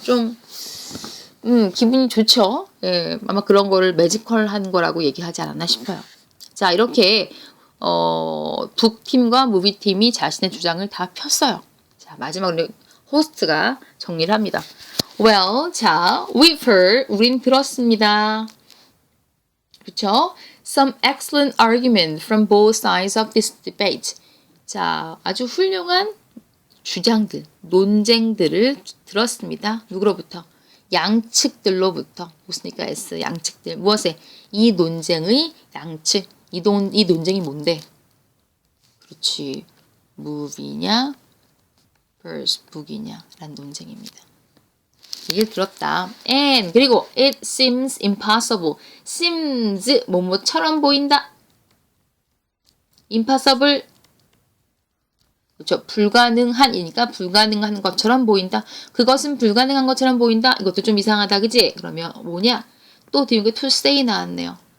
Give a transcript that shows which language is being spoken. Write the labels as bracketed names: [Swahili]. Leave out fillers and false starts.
[Korean] 좀 기분이 좋죠? 예, 아마 그런 거를 매지컬한 거라고 얘기하지 않았나 싶어요. 자, 이렇게 북팀과 무비팀이 자신의 주장을 다 폈어요. 자, 마지막으로 호스트가 정리를 합니다. Well, 자, [English] we've heard, [Korean] 우린 들었습니다. 그쵸? [English] Some excellent argument from both sides of this debate. [Korean] 자, 아주 훌륭한 주장들, 논쟁들을 들었습니다. 누구로부터? 양측들로부터. 무슨니까 S, 양측들. 무엇에? 이 논쟁의 양측. 이 논쟁이 뭔데? 그렇지. movie냐 versus book이냐 라는 논쟁입니다. 얘기를 들었다. [English] And [Korean] 그리고 [English] it seems impossible. [Korean] seems 뭐뭐처럼 보인다. impossible 그렇죠. 불가능한이니까 불가능한 것처럼 보인다. 그것은 불가능한 것처럼 보인다. 이것도 좀 이상하다. 그지? 그러면 뭐냐? 또 뒤에 to say 나왔네요.